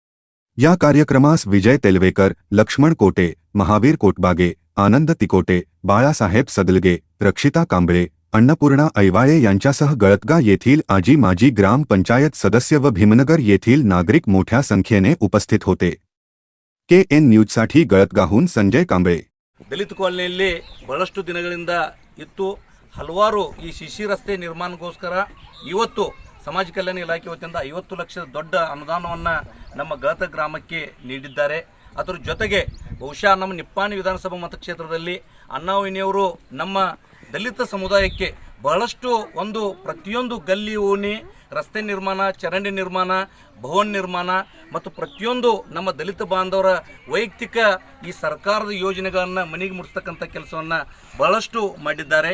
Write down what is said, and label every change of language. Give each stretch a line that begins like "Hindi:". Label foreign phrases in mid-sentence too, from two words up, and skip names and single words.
Marathi: या कार्यक्रमास विजय तेलवेकर, लक्ष्मण कोटे, महावीर कोटबागे, आनंद तिकोटे, बाळासाहेब सदलगे, रक्षिता कांबळे, अन्नपूर्णा ऐवाळे यांच्यासह गळतगा येथील आजी माजी ग्राम पंचायत सदस्य व भीमनगर येथील नागरिक मोठ्या संख्येने उपस्थित होते। केएन न्यूजसाठी गळतगाहून संजय कांबळे।
Kannada: ದಲಿತ ಕಾಲನಿಯಲ್ಲಿ ಬಹಳಷ್ಟು ದಿನಗಳಿಂದ ಇತ್ತು ಹಲವಾರು ಈ ಶಿಶಿ ರಸ್ತೆ ನಿರ್ಮಾಣಕ್ಕೋಸ್ಕರ ಇವತ್ತು ಸಮಾಜ ಕಲ್ಯಾಣ ಇಲಾಖೆ ವತಿಯಿಂದ 50 ಲಕ್ಷದ ದೊಡ್ಡ ಅನುದಾನವನ್ನು ನಮ್ಮ ಗಳತ ಗ್ರಾಮಕ್ಕೆ ನೀಡಿದ್ದಾರೆ। ಅದರ ಜೊತೆಗೆ ಬಹುಶಃ ನಮ್ಮ ನಿಪ್ಪಾಣಿ ವಿಧಾನಸಭಾ ಮತಕ್ಷೇತ್ರದಲ್ಲಿ ಅಣ್ಣಾವಿನಿಯವರು ನಮ್ಮ ದಲಿತ ಸಮುದಾಯಕ್ಕೆ ಬಹಳಷ್ಟು ಒಂದು ಪ್ರತಿಯೊಂದು ಗಲ್ಲಿ ಓಣಿ ರಸ್ತೆ ನಿರ್ಮಾಣ, ಚರಂಡಿ ನಿರ್ಮಾಣ, ಭವನ ನಿರ್ಮಾಣ ಮತ್ತು ಪ್ರತಿಯೊಂದು ನಮ್ಮ ದಲಿತ ಬಾಂಧವರ ವೈಯಕ್ತಿಕ ಈ ಸರ್ಕಾರದ ಯೋಜನೆಗಳನ್ನು ಮನೆಗೆ ಮುಟ್ಟಿಸ್ತಕ್ಕಂಥ ಕೆಲಸವನ್ನು ಬಹಳಷ್ಟು ಮಾಡಿದ್ದಾರೆ।